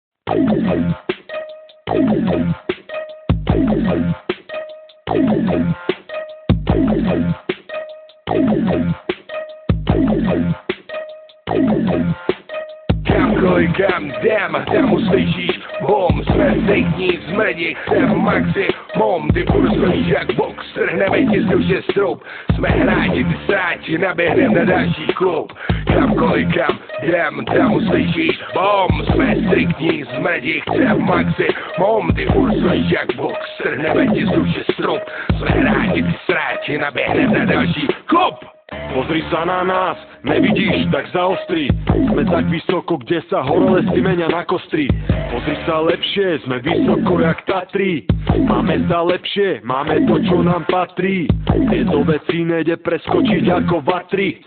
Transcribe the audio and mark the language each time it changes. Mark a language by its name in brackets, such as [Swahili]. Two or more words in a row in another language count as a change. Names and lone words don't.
[Czech] Kamkoliv kam jdem, tam uslyšíš bom, jsme zejtní, zmrdí, chcem maximum, ty působíš jak box, trhneme ti z duše strop, jsme hráči, ty sráči, naběhnem na další klub. Kamkoliv kam jdem, tam uslyšíš bom, jsme striktní, zmrdí, chcem maximum, ty působíš jak box, trhneme ti z duše strop, jsme hráči, ty sráči, naběhnem na další klub. [Slovak] Pozri sa na nás, nevidíš, tak zaostri. Sme tak vysoko, kde sa horolesky menia na kostry. Pozri sa lepšie, sme vysoko jak Tatry. Máme sa lepšie, máme to, čo nám patrí. Tieto veci nejde preskočiť ako vatry.